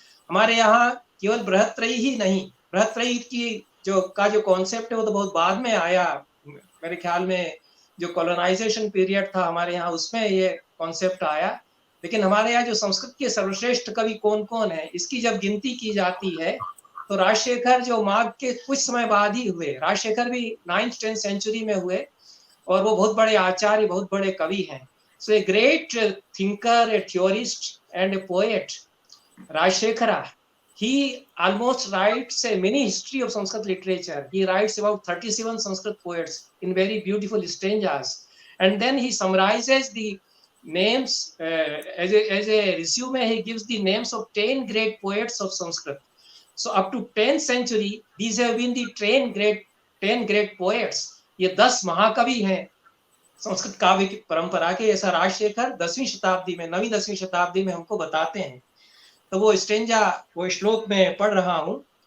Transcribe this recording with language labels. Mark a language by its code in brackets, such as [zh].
[hi] हमारे यहाँ केवल बृहत्त्रयी ही नहीं, बृहत्त्रयी की जो कॉन्सेप्ट है वो तो बहुत बाद में आया, मेरे ख्याल में जो कॉलोनाइजेशन पीरियड था हमारे यहाँ उसमें ये कॉन्सेप्ट आया। लेकिन हमारे यहाँ जो संस्कृत के सर्वश्रेष्ठ कवि कौन कौन है, इसकी जब गिनती की जाती है तो राजशेखर जो माघ के कुछ समय बाद ही हुए, राजशेखर भी 9th 10th सेंचुरी में हुए और वो बहुत बड़े आचार्य, बहुत बड़े कवि हैं। [en] So a great thinker, a theorist and a poet, Rajshekhara, he almost writes a mini history of Sanskrit literature. He writes about 37 Sanskrit poets in very beautiful stanzas, and then he summarizes the names as a resume. He gives the names of 10 great poets of Sanskrit. So up to 10th century, these have been the 10 great poets. [hi] ये 10 महाकवि हैं संस्कृत काव्य की परंपरा के। ऐसा राजशेखर 10वीं शताब्दी में, 9वीं 10वीं शताब्दी में हमको बताते हैं। तो वो स्टेंजा, वो श्लोक में पढ़ रहा हूँ।